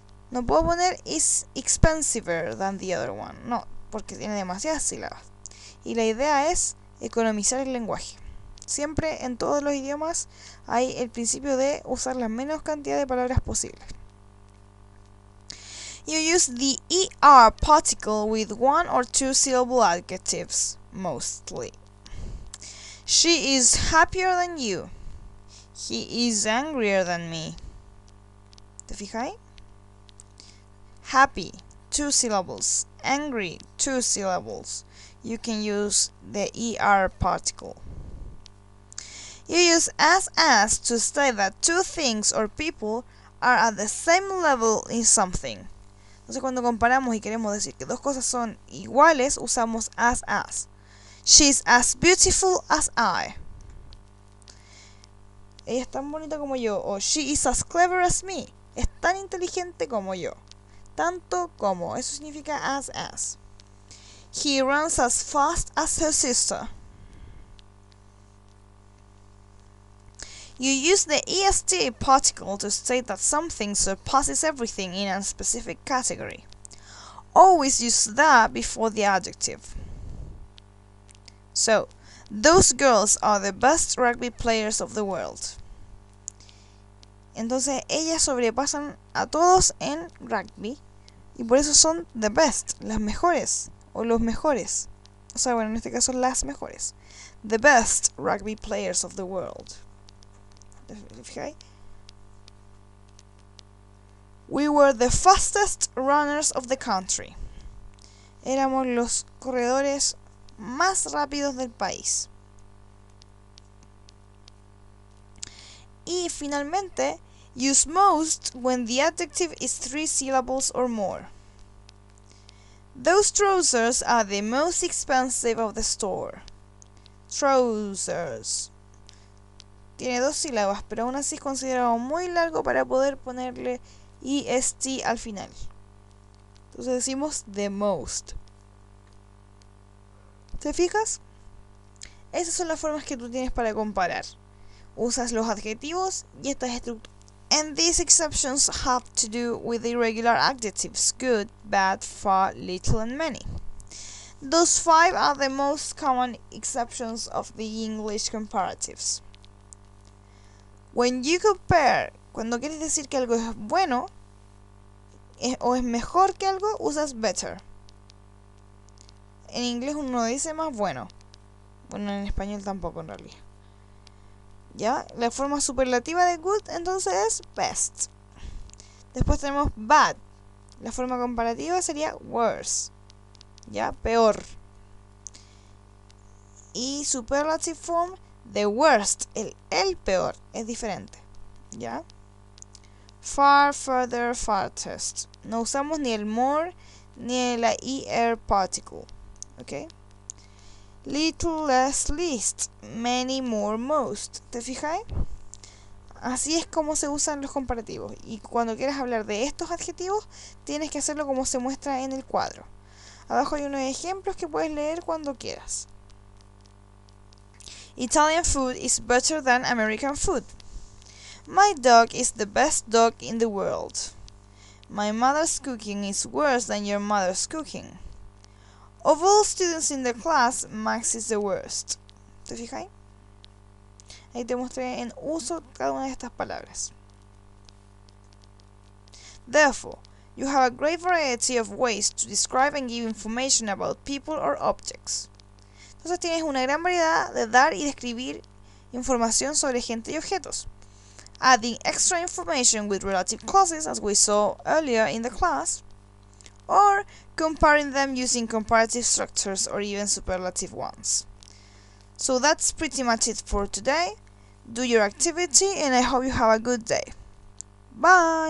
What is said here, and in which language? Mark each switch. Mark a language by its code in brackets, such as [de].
[es] No puedo poner [en] is expensiver than the other one. [es] No, porque tiene demasiadas sílabas. Y la idea es economizar el lenguaje. Siempre en todos los idiomas hay el principio de usar la menos cantidad de palabras posible. [en] You use the ER particle with 1 or 2 syllable adjectives, mostly. She is happier than you. He is angrier than me. [es] ¿Te fijas? [en] Happy, 2 syllables. Angry, 2 syllables. You can use the ER particle. You use as to state that two things or people are at the same level in something. [es] Entonces cuando comparamos y queremos decir que dos cosas son iguales, usamos as. [en] She's as beautiful as I. [es] Ella es tan bonita como yo. O [en] she is as clever as me. [es] Es tan inteligente como yo. Tanto como. Eso significa as. [en] He runs as fast as her sister. You use the est particle to state that something surpasses everything in a specific category. Always use that before the adjective. So, those girls are the best rugby players of the world. [es] Entonces, ellas sobrepasan a todos en rugby y por eso son the best, las mejores o los mejores. O sea, bueno, en este caso las mejores. [en] The best rugby players of the world. ¿Te We were the fastest runners of the country. [es] Éramos los corredores más rápidos del país. Y finalmente, [en] use most when the adjective is 3 syllables or more. Those trousers are the most expensive of the store. Trousers. [es] Tiene 2 sílabas, pero aún así es considerado muy largo para poder ponerle est al final. Entonces decimos the most. ¿Te fijas? Esas son las formas que tú tienes para comparar. Usas los adjetivos y estas estructuras. [en] And these exceptions have to do with the irregular adjectives good, bad, far, little, and many. Those 5 are the most common exceptions of the English comparatives. When you compare, [es] cuando quieres decir que algo es bueno o es mejor que algo, usas better. En inglés uno dice más bueno. Bueno, en español tampoco en realidad. ¿Ya? La forma superlativa de good entonces es best. Después tenemos bad. La forma comparativa sería worse. ¿Ya? Peor. Y [en] superlative form, the worst. [es] El peor. Es diferente. ¿Ya? Far, further, farthest. No usamos ni el more ni la er particle. ¿Ok? [en] Little, less, least. Many, more, most. [es] ¿Te fijas? Así es como se usan los comparativos. Y cuando quieras hablar de estos adjetivos, tienes que hacerlo como se muestra en el cuadro. Abajo hay unos ejemplos que puedes leer cuando quieras. [en] Italian food is better than American food. My dog is the best dog in the world. My mother's cooking is worse than your mother's cooking. Of all students in the class, Max is the worst. [es] ¿Te fijas? Ahí te mostré en uso cada una de estas palabras. [en] Therefore, you have a great variety of ways to describe and give information about people or objects. [es] Entonces tienes una gran variedad de dar y describir información sobre gente y objetos. [en] Adding extra information with relative clauses, as we saw earlier in the class, or comparing them using comparative structures or even superlative ones. So that's pretty much it for today. Do your activity and I hope you have a good day. Bye!